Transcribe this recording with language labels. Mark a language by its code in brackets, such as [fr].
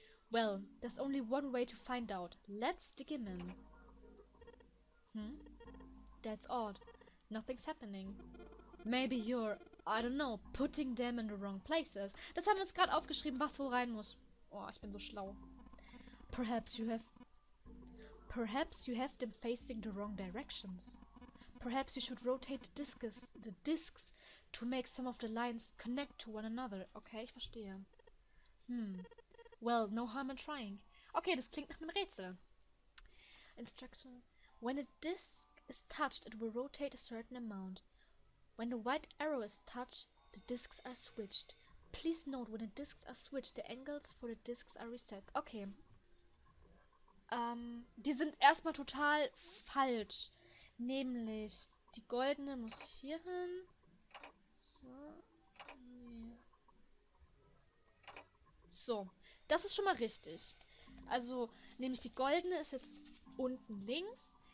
[en] Well, there's only one way to find out. Let's dig him in. That's odd. Nothing's happening. Maybe you're, I don't know, putting them in the wrong places. [de] Das haben wir uns gerade aufgeschrieben, was wo rein muss. Oh, ich bin so schlau. [en] Perhaps you have them facing the wrong directions. Perhaps you should rotate the discs to make some of the lines connect to one another. [de] Okay, ich verstehe. [en] Well, no harm in trying. [de] Okay, das klingt nach einem Rätsel. [en] Instruction. When a disc is touched, it will rotate a certain amount. When the white arrow is touched, the discs are switched. Please note, when the discs are switched, the angles for the discs are reset. Okay. [de] Die sind erstmal total falsch. Nämlich, die goldene muss hier hin. So. So. Das ist schon mal richtig. Also, nämlich die goldene ist jetzt unten links.